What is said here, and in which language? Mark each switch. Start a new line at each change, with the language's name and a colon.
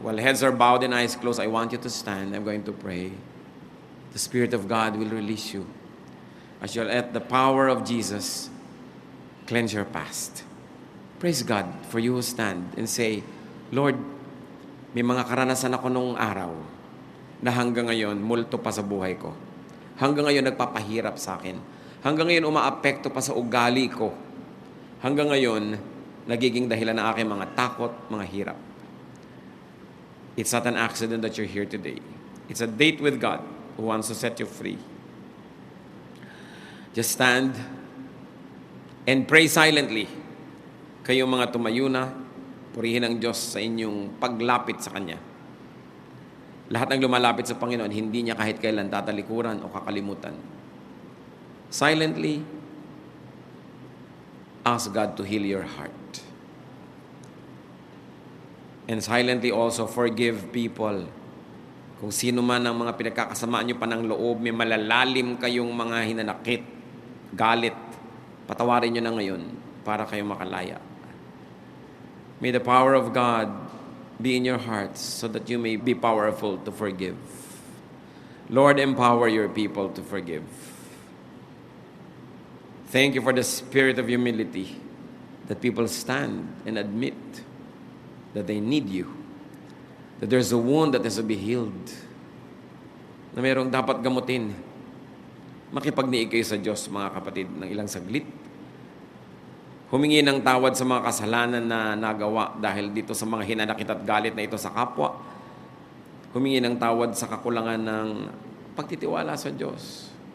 English: While heads are bowed and eyes closed, I want you to stand. I'm going to pray. The Spirit of God will release you as you'll let the power of Jesus cleanse your past. Praise God for you who stand and say, Lord,
Filipino: may mga karanasan ako nung araw na hanggang ngayon, multo pa sa buhay ko. Hanggang ngayon, nagpapahirap sa akin. Hanggang ngayon, umaapekto pa sa ugali ko. Hanggang ngayon, nagiging dahilan ng aking mga takot, mga hirap.
English: It's not an accident that you're here today. It's a date with God who wants to set you free. Just stand and pray silently.
Filipino: Kayong mga tumayo na, purihin ang Diyos sa inyong paglapit sa Kanya. Lahat ng lumalapit sa Panginoon, hindi niya kahit kailan tatalikuran o kakalimutan.
English: Silently, ask God to heal your heart. And silently also forgive people.
Filipino: Kung sino man ang mga pinagkakasamaan nyo pa ng loob, may malalalim kayong mga hinanakit, galit, patawarin nyo na ngayon para kayong makalaya.
English: May the power of God be in your hearts so that you may be powerful to forgive. Lord, empower your people to forgive. Thank you for the spirit of humility that people stand and admit that they need you, that there's a wound that has to be healed,
Filipino: na mayroong dapat gamutin. Makipagniig kayo sa Diyos, mga kapatid, ng ilang saglit. Humingi ng tawad sa mga kasalanan na nagawa dahil dito sa mga hinanakit at galit na ito sa kapwa. Humingi ng tawad sa kakulangan ng pagtitiwala sa Diyos.